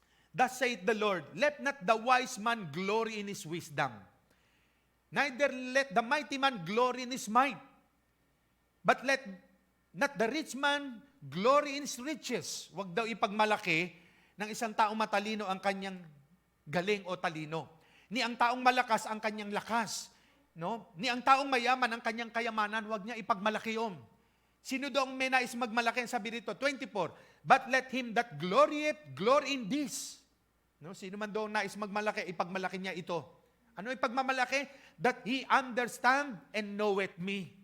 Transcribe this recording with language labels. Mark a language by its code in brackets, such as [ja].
[en] Thus saith the Lord, let not the wise man glory in his wisdom, neither let the mighty man glory in his might, but let not the rich man glory in his riches. [tl] Huwag daw ipagmalaki ng isang taong matalino ang kanyang galing o talino. Ni ang taong malakas ang kanyang lakas. No? Ni ang taong mayaman ang kanyang kayamanan, huwag niya ipagmalaki yun. Sino daw ang may nais magmalaki? Sabi dito, [en] 24, but let him that glorieth, glory in this. No? [tl] Sino man daw nais magmalaki, ipagmalaki niya ito. Ano ipagmamalaki? [en] That he understand and knoweth me.